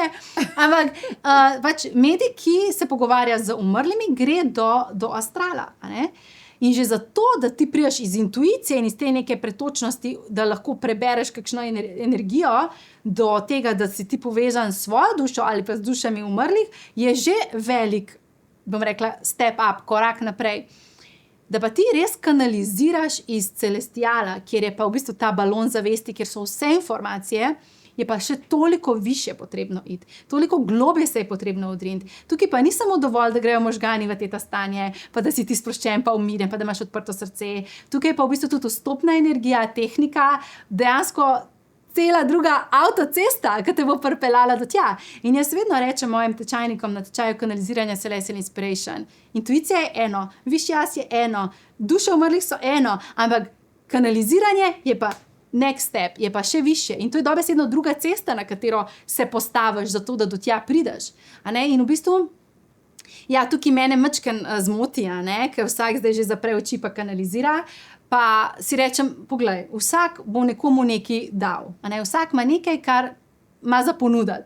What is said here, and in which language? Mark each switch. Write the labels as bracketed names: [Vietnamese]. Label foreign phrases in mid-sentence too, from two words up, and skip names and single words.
[Slovenian] Ampak pač medij, ki se pogovarja z umrlimi, gre do astrala, a ne. In že zato, da ti priješ iz intuicije in iz te neke pretočnosti, da lahko prebereš kakšno energijo, do tega, da si ti povezan s svojo dušo ali pa z dušami umrlih, je že velik, bom rekla, [English] step up, [Slovenian] korak naprej. Da pa ti res kanaliziraš iz celestiala, kjer je pa v bistvu ta balon zavesti, kjer so vse informacije, je pa še toliko više potrebno iti. Toliko globje se je potrebno odriniti. Tukaj pa ni samo dovolj, da grejo možgani v teta stanje, pa da si ti sproščen, pa umirjen, pa da imaš odprto srce. Tukaj pa v bistvu tudi vstopna energija, tehnika, dejansko cela druga avtocesta, ki te bo pripeljala do tja. In jaz vedno rečem mojim tečajnikom na tečaju kanaliziranja Celestial Inspiration. Intuicija je eno, višji jaz je eno, duše umrlih so eno, ampak kanaliziranje je pa [English] next step [Slovenian] je pa še više in to je dobesedno druga cesta, na katero se postaviš zato, da do tja prideš. In v bistvu, ja, tukaj mene majčkeno zmoti, ker vsak zdaj že zapre oči pa kanalizira, pa si rečem, poglej, vsak bo nekomu nekaj dal, vsak ima nekaj, kar ima za ponuditi.